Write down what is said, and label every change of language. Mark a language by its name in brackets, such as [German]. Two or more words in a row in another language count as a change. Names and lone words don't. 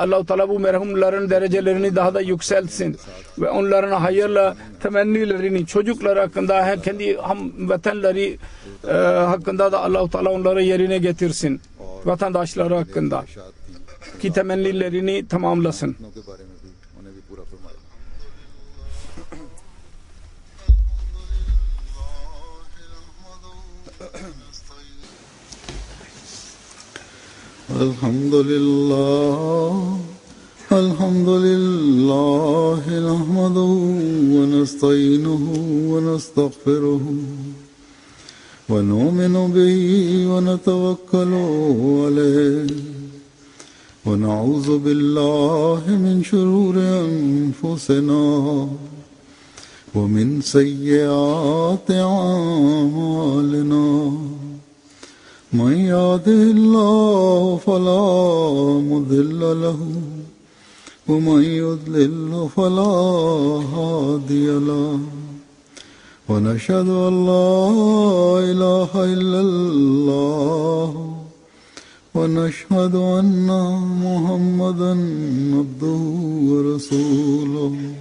[Turkish] Allah-u Teala bu merhumların derecelerini daha da yükseltsin ve onların hayırla temennilerini, çocukları hakkında, kendi hamvatanları hakkında da Allah-u Teala onları yerine getirsin. Vatandaşları hakkında ki temennilerini tamamlasın. [Urdu] کے بارے میں بھی انہیں بھی پورا فرمایا [Arabic] الحمد لله نحمده ونستعينه ونستغفره ونؤمن به ونتوكل عليه ونعوذ بالله من شرور أنفسنا ومن سيئات أعمالنا من يهده الله فلا مضل له ومن يضلل فلا هادي له ونشهد أن لا إله إلا الله ونشهد أن محمدا عبده ورسوله